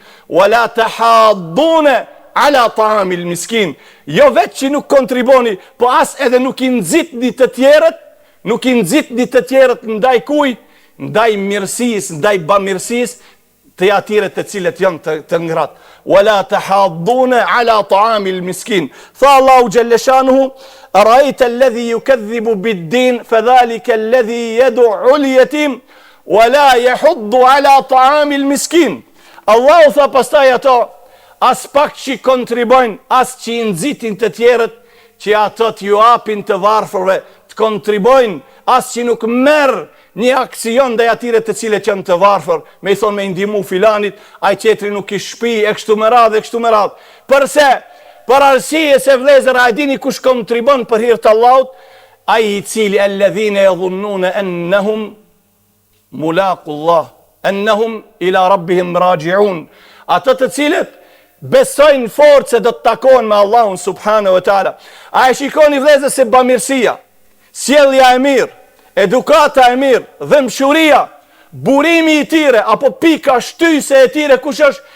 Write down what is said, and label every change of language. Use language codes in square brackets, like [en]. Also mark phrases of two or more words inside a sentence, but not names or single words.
[ar] ولا تحاضون على طعام المسكين. [sq] Jo vetë që nuk kontriboni, po as edhe nuk i nxitni të tjerët, nuk i nxitni të tjerët ndaj kuj, ndaj mirësisë, ndaj bamirësisë të atyre të cilët janë të ngratë. [ar] ولا تحاضون على طعام المسكين. Tha Allahu xhelleshanuhu, أرأيت الذي يكذب بالدين فذلك الذي يدع اليتيم ولا يحض على طعام المسكين. [sq] Allahu tha pastaj ato, as pak që kontribojnë, as që i nxitin të tjerët, që ato t'ju apin të varfërve, të kontribojnë, as që nuk merr një aksion dhe atyre të cilët janë të varfër, me i thonë me ndihmu filanit, ai qetri nuk i shpi, e kështu me radhë, e kështu me radhë. Përse? Për arsye se vëllezër, a dini kush kontribon për hir të Allahut? Ai i cili [ar] الذين يظنون أنهم ملاقو الله أنهم إلى ربهم راجعون. [sq] Ata të cilët besojnë fort se do të takohen me Allahun [ar] سبحانه وتعالى. [sq] A e shikoni vëllezër se bamirësia, sjellja e mirë, edukata e mirë, dhëmshuria, burimi i tyre, apo pika shtyse e tyre, kush është?